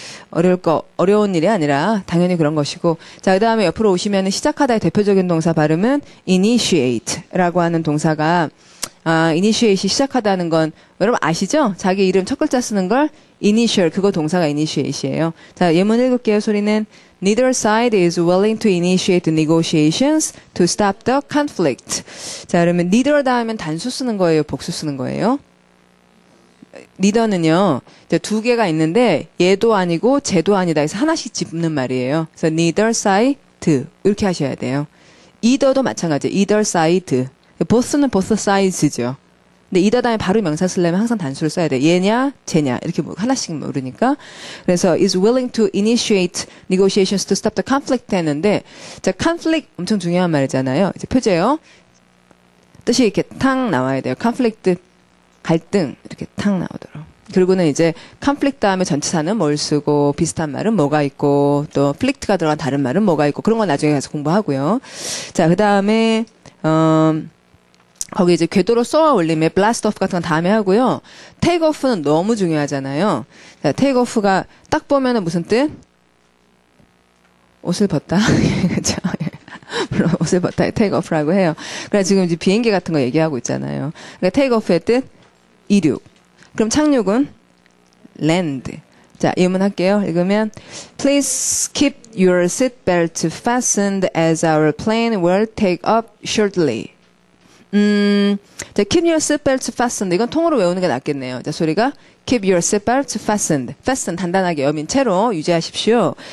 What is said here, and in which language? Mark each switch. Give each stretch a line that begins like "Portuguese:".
Korean: 어려운 일이 아니라 당연히 그런 것이고. 자, 그 다음에 옆으로 오시면 시작하다의 대표적인 동사 발음은 initiate라고 하는 동사가, initiate이 시작하다는 건, 여러분 아시죠? 자기 이름 첫 글자 쓰는 걸 initial, 그거 동사가 initiate이에요. 자, 예문 읽을게요. 소리는
English: Neither side is willing to initiate negotiations to stop the conflict.
Korean: 자, 그러면 neither 다음엔 단수 쓰는 거예요? 복수 쓰는 거예요? neither는요, 두 개가 있는데 얘도 아니고 쟤도 아니다 해서 하나씩 짚는 말이에요. 그래서 neither side 이렇게 하셔야 돼요. either도 마찬가지예요. either side. both는 both sides죠. 근데 either 다음에 바로 명사 쓰려면 항상 단수를 써야 돼. 얘냐, 쟤냐 이렇게 하나씩 모르니까. 그래서
English: is willing to initiate negotiations to stop the conflict
Korean: 했는데, 자, conflict 엄청 중요한 말이잖아요. 이제 표제요. 뜻이 이렇게 탁 나와야 돼요. conflict 갈등 이렇게 탁 나오도록. 그리고는 이제 conflict 다음에 전치사는 뭘 쓰고 비슷한 말은 뭐가 있고 또 flict가 들어간 다른 말은 뭐가 있고 그런 건 나중에 가서 공부하고요. 자, 그 다음에 거기 이제 궤도로 쏘아 올림에 blast off 같은 건 다음에 하고요. take off는 너무 중요하잖아요. 자, take off가 딱 보면은 무슨 뜻? 옷을 벗다. 그렇죠. 물론 옷을 벗다 take off라고 해요. 그래서 지금 이제 비행기 같은 거 얘기하고 있잖아요. 그러니까 take off의 뜻 이륙. 그럼 착륙은 land. 자, 예문 할게요. 읽으면
English: Please keep your seatbelt fastened as our plane will take off shortly.
Korean: 자,
English: keep your seatbelt fastened.
Korean: 이건 통으로 외우는 게 낫겠네요. 자, 소리가
English: keep your seatbelt fastened.
Korean: fasten 단단하게 여민 채로 유지하십시오.